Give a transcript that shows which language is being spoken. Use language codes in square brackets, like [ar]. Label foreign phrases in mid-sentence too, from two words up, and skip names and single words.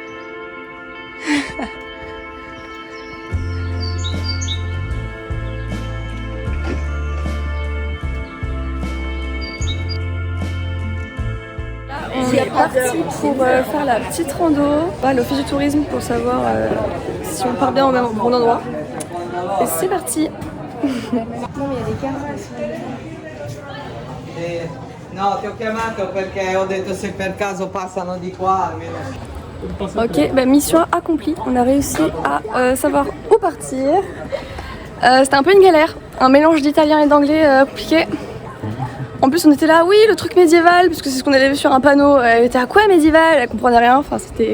[fr] On est parti pour faire la petite rando à l'office du tourisme pour savoir si on part bien au bon endroit. Et c'est parti. Non mais il y a des caméras. [it] No, ti ho chiamato perché ho detto se per caso passano di qua almeno. [fr] Ok, bah, mission accomplie. On a réussi à savoir où partir. C'était un peu une galère. Un mélange d'italien et d'anglais compliqué. En plus, on était là, oui, le truc médiéval, parce que c'est ce qu'on avait vu sur un panneau. Elle était à quoi médiéval? Elle comprenait rien. Enfin, c'était.